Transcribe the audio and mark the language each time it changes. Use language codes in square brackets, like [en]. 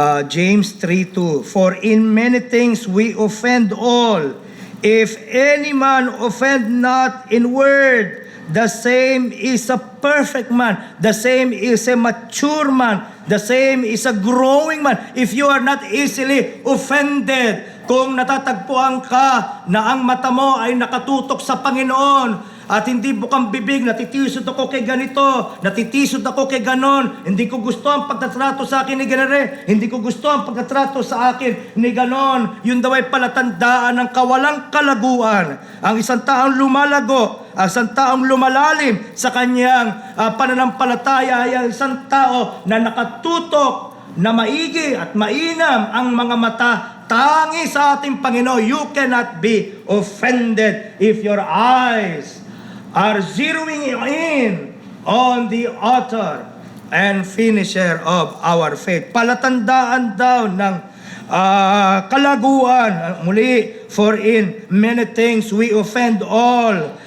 [en] James 3:2. For in many things we offend all. If any man offend not in word, the same is a perfect man. The same is a mature man. The same is a growing man. If you are not easily offended, [tl] kung natatagpuan ka na ang mata mo ay nakatutok sa Panginoon, at hindi bukang bibig, natitisod ako kay ganito, natitisod ako kay ganon, hindi ko gusto ang pagtatrato sa akin ni ganare, hindi ko gusto ang pagtatrato sa akin ni ganon, yun daw ay palatandaan ng kawalang kalaguan. Ang isang taong lumalago, ang isang taong lumalalim sa kanyang pananampalataya ay ang isang tao na nakatutok, na maigi at mainam ang mga mata tangi sa ating Panginoon. [en] You cannot be offended if your eyes are zeroing in on the author and finisher of our faith. [tl] Palatandaan daw ng kalaguan. Muli, [en] for in many things we offend all.